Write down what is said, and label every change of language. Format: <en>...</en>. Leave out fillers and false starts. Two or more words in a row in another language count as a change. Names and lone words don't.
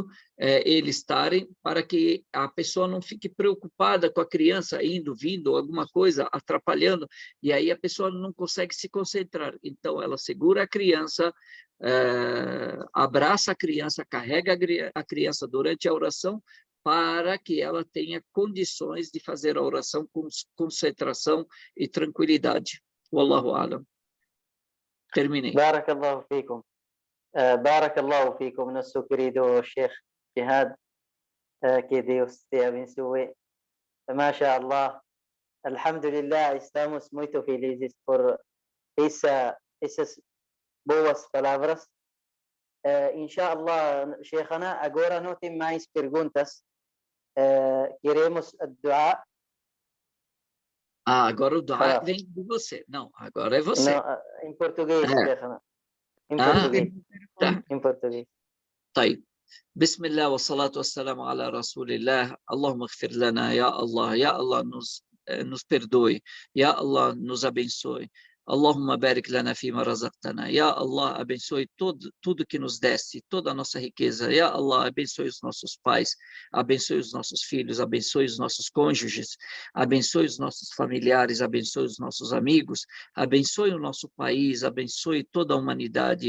<pt>Eles estarem para que a pessoa não fique preocupada com a criança indo, vindo, alguma coisa atrapalhando, e aí a pessoa não consegue se concentrar. Então, ela segura a criança, abraça a criança, carrega a criança durante a oração, para que ela tenha condições de fazer a oração com concentração e tranquilidade.</pt> <ar>والله أعلم. Terminei. بارك الله فيكم. بارك الله فيكم,</ar> <pt>nosso querido Sheikh Jihad, que Deus te abençoe.</pt> <ar>ما شاء الله الحمد لله,</ar> <pt>estamos muito felizes por essas boas palavras. Inshallah, Sheikhana, agora não tem mais perguntas. Queremos a dua. Agora o dua vem de você. Não, agora é você. Não, em português, Sheikhana. Em português. Tá. Em português.</pt> <ar>طيب بسم الله والصلاة والسلام على رسول الله اللهم اغفر لنا يا الله</ar> <pt>nos perdoe</pt> <ar>يا الله</ar> <pt>nos abençoe</pt> <ar>اللهم بارك لنا فيما رزقتنا. يا الله,</ar> <pt>abençoe tudo que nos deste, toda a nossa riqueza.</pt> <ar>يا الله,</ar> <pt>abençoe os nossos pais, abençoe os nossos filhos, abençoe os nossos cônjuges, abençoe os nossos familiares, abençoe os nossos amigos, abençoe o nosso país, abençoe toda a humanidade.</pt>